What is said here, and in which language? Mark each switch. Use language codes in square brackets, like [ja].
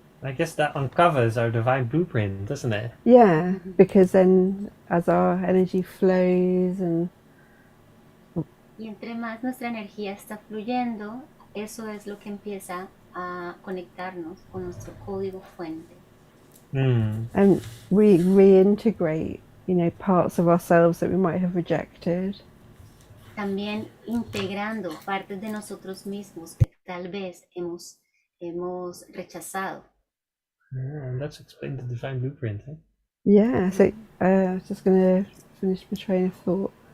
[en] I guess that uncovers our divine blueprint, doesn't it? Yeah, because then as our energy flows and [es] Y entre más nuestra energía está fluyendo, eso es lo que empieza a conectarnos con nuestro código fuente. [en] and we reintegrate, you know, parts of ourselves that we might have rejected. [es] También integrando partes de nosotros mismos que tal vez hemos rechazado. [en] Let's explain the divine blueprint. Eh? Yeah, so I was just going to finish my train of thought.